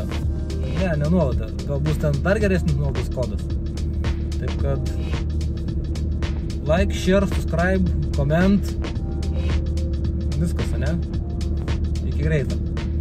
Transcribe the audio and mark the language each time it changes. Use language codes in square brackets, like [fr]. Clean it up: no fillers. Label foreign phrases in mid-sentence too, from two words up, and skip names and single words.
[lt] Ne nuolaida, gal bus ten dar geresnis nuolaidos kodas. Taip kad [en] like, share, subscribe, comment, [lt] viskas, ne? Iki greito.